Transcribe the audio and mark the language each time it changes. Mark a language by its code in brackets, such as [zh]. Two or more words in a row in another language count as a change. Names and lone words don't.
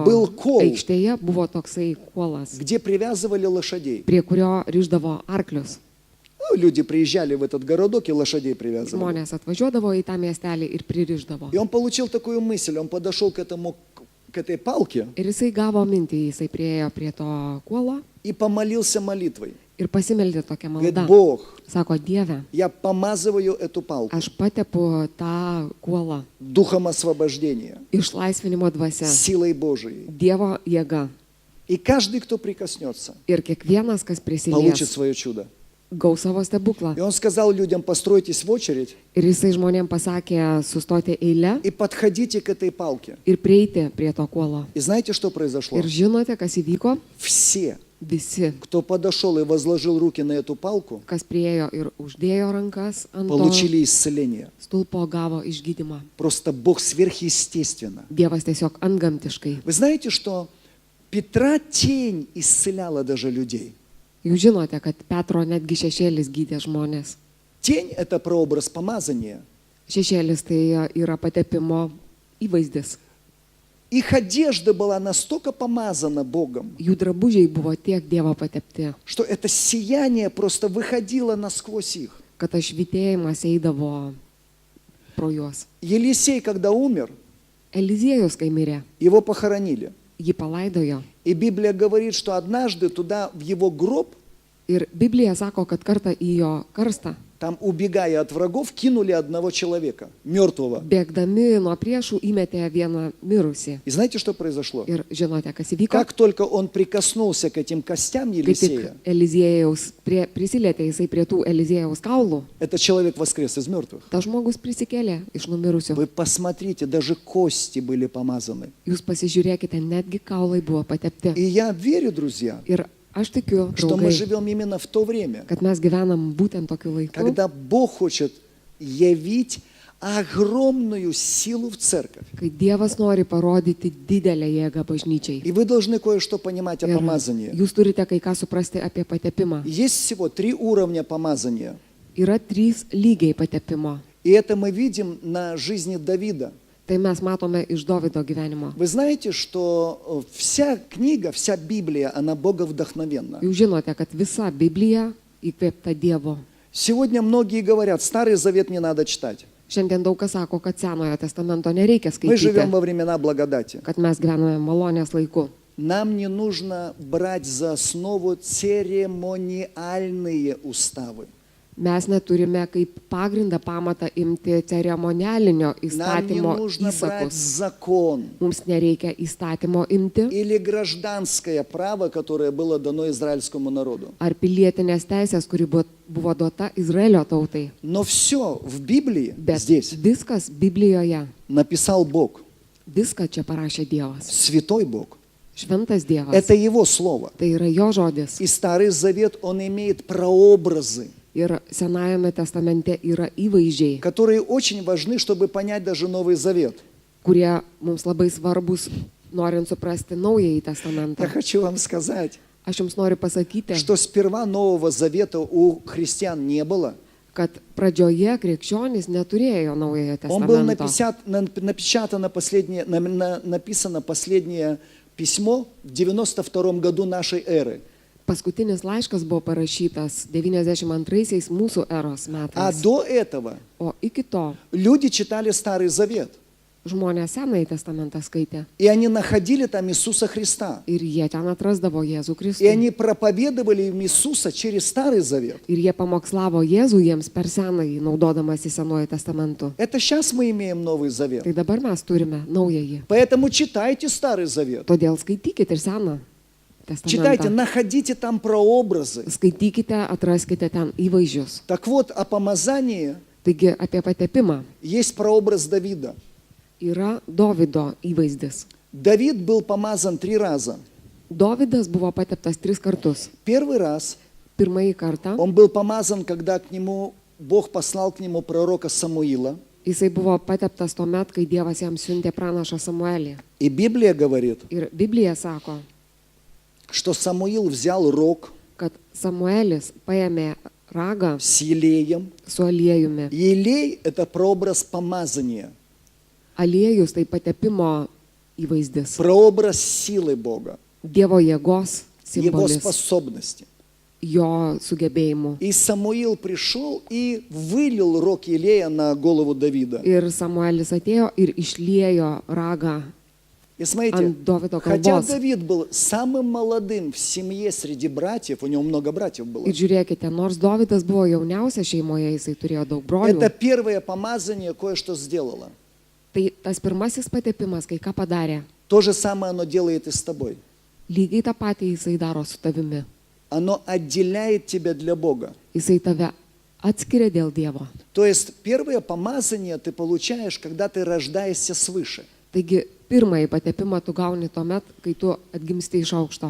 [ru] Был кол. [lt] aikštėje buvo toksai kuolas, [ru] где привязывали лошадей. [lt] prie kurio ryždavo arklius. [ru] Ну, люди приезжали в этот городок и лошадей привязывали. [lt] Žmonės atvažiuodavo į tą miestelį ir pririždavo. [ru] И он получил такую мысль, он подошел к этой палке [lt] Ir jisai gavo mintį, jisai priejo prie to kuolo [ru] и помолился молитвой. [lt] ir pasimeldė tokią [ru] Говорит, [lt] maldą. [ru] Бог, [lt] Sako, Dieve, [ru] я помазываю эту палку [lt] aš patepu tą kuolą [ru] духом освобождения, [lt] išlaisvinimo dvasia, [ru] силой Божией. [lt] Dievo jėga. [ru] И каждый, кто прикоснется, [lt] Ir kiekvienas, kas [ru] получит [lt] prisilies, [ru] свое чудо. [lt] gaus savo stebuklą. [ru] И он сказал людям: постройтесь в очередь [lt] Ir jisai žmonėm pasakė sustoti eilę [ru] и подходите к этой палке. [lt] ir prieiti prie to kuolo. [ru] И знаете, что произошло? [lt] Ir žinote, kas įvyko? [ru] Все, [lt] Visi, [ru] кто подошел и возложил руки на эту палку, [lt] kas priejo ir uždėjo rankas ant to [ru] получили исцеление. [lt] stulpo, gavo išgydymą. [ru] Просто Бог сверхъестественно. [lt] Dievas tiesiog antgamtiškai. [ru] Вы знаете, что Петра тень исцеляла даже людей? [lt] Jūs žinote, kad Petro netgi šešėlis gydė žmonės. [ru] Тень – это прообраз помазания. [lt] Šešėlis tai yra patepimo įvaizdis. [ru] Их одежда была настолько помазана Богом, [lt] Jų drabužiai buvo tiek Dievo patepti, [ru] что это сияние просто выходило насквозь их. [lt] kad tas švitėjimas eidavo pro juos. [ru] Елисей, когда умер, [lt] Eliziejus, kai mirė, [ru] его похоронили. [lt] jį palaidojo. [ru] И Библия говорит, что однажды туда, в его гроб, [lt] Ir Biblija sako, kad kartą į jo karstą, [ru] там, убегая от врагов, кинули одного человека, mертвого. [lt] bėgdami nuo priešų, įmetė vieną mirusį. [ru] И знаете, что произошло? [lt] Ir žinote, kas įvyko? [ru] Как только он прикоснулся к этим костям [lt] Kai tik [ru] Елисея, [lt] Eliziejaus prisilietė jisai prie tų Eliziejaus kaulų, [ru] этот человек воскрес из мертвых. [lt] tas žmogus prisikėlė iš numirusių. [ru] Вы посмотрите, даже кости были помазаны. [lt] Jūs pasižiūrėkite, netgi kaulai buvo patepti. [ru] И я верю, друзья, [lt] Ir aš tikiu, [ru] что мы [lt] draugai, [ru] живем именно в то время, [lt] kad mes gyvenam būtent tokiu laiku, [ru] когда Бог хочет явить огромную силу в церковь. [lt] kai Dievas nori parodyti didelę jėgą bažnyčiai. [ru] И вы должны кое-что понимать о [lt] Ir [ru] помазании. [lt] jūs turite kai ką suprasti apie patepimą. [ru] Есть всего 3 уровня помазания. [lt] Yra 3 lygiai patepimo. [ru] И это мы видим на жизни Давида. [lt] Tai mes matome iš Dovydo gyvenimo. [ru] Вы знаете, что вся книга, вся Библия, она боговдохновенна. [lt] Jūs žinote, kad visa Biblija įkvėpta Dievo. [ru] Сегодня многие говорят, Старый Завет не надо читать. [lt] Šiandien daug kas sako, kad Senojo testamento nereikia [ru] Мы живем [lt] skaityti, [ru] во времена благодати. [lt] kad mes gyvename malonės laiku. [ru] Нам не нужно брать за основу церемониальные уставы. [lt] Mes neturime kaip pagrindą pamatą imti ceremonialinio [ru] Нам не [lt] įstatymo [ru] нужно брать [lt] įsakus. [ru] закон [lt] Mums nereikia įstatymo imti [ru] или гражданское право, которое было дано израильскому народу. [lt] ar pilietinės teisės, kuri buvo duota Izraelio tautai. [ru] Но все в Библии [lt] Bet [ru] здесь [lt] viskas Biblijoje, [ru] написал Бог, [lt] viską čia parašė Dievas. [ru] святой Бог. [lt] Šventas Dievas. [ru] Это Его Слово. [lt] Tai yra jo žodis. [ru] И Старый Завет, он имеет прообразы, [lt] Ir Senajame testamente yra įvaizdžiai, [ru] которые очень важны, чтобы понять даже Новый Завет. [lt] kurie mums labai svarbus, norint suprasti Naująjį [ru] Я [lt] testamentą. [ru] хочу вам сказать, [lt] Aš jums noriu pasakyti, [ru] что сперва Нового Завета у христиан не было. [lt] kad pradžioje krikščionys neturėjo Naujojo [ru] Он был [lt] testamento. [ru] написано последнее письмо в 92 году нашей эры. [lt] Paskutinis laiškas buvo parašytas 92 mūsų eros [ru] А [lt] metais. [ru] до этого [lt] O iki to [ru] люди читали Старый Завет. [lt] žmonės Senąjį testamentą skaitė [ru] и они находили там Иисуса Христа. [lt] ir jie ten atrasdavo Jėzų [ru] И [lt] Kristų. [ru] они проповедовали им Иисуса через Старый Завет. [lt] Ir jie pamokslavo Jėzų jiems per Senąjį, naudodamas į Senuoju testamentu. [ru] Это сейчас мы имеем Новый Завет. [lt] Tai dabar mes turime naująjį. [ru] Поэтому читайте Старый Завет. [lt] Todėl skaitykite ir Seną [ru] Читайте, [lt] testamentą. [ru] находите там прообразы. [lt] Skaitykite, atraskite ten įvaizdžius. [ru] Так вот, о помазании [lt] Taigi apie patepimą [ru] есть прообраз Давида. [lt] yra Dovido įvaizdis. [ru] Давид был помазан 3 раза. [lt] Dovidas buvo pateptas 3 kartus. [ru] Первый раз [lt] Pirmąjį kartą [ru] он был помазан, когда к нему Бог послал к нему пророка Самуила. [lt] jisai buvo pateptas tuo met, kai Dievas jam siuntė pranašą Samuelį. [ru] И Библия говорит, [lt] Ir Biblija sako, [ru] что Самуил взял рог [lt] kad Samuelis paėmė ragą [ru] с елеем. [lt] su aliejumi. [ru] Елей – это прообраз помазания, [lt] Aliejus tai patepimo įvaizdis. [ru] прообраз силы Бога, [lt] Dievo jėgos [ru] Его [lt] simbolis, [ru] способности. [lt] jo sugebėjimų. [ru] И Самуил пришел и вылил рог елея на голову Давида. [lt] Ir Samuelis atėjo ir išliejo ragą [ru] И смотрите, [lt] ant Dovido [ru] хотя [lt] kalbos. [ru] Давид был самым молодым в семье среди братьев, у него много братьев было, [lt] Ir žiūrėkite, nors Dovidas buvo jauniausias šeimoje, jisai turėjo daug [ru] это [lt] brolių. [ru] первое помазание кое-что сделало. [lt] Tai tas pirmasis patepimas, kai ką padarė, [ru] То же самое оно делает и с тобой. [lt] lygiai tą patį jisai daro su tavimi. [ru] Оно отделяет тебя для Бога. [lt] Jisai tave atskiria dėl Dievo. [ru] То есть первое помазание ты получаешь, когда ты рождаешься свыше. [lt] Taigi pirmąjį patepimą tu gauni tuomet, kai tu atgimsti iš aukšto,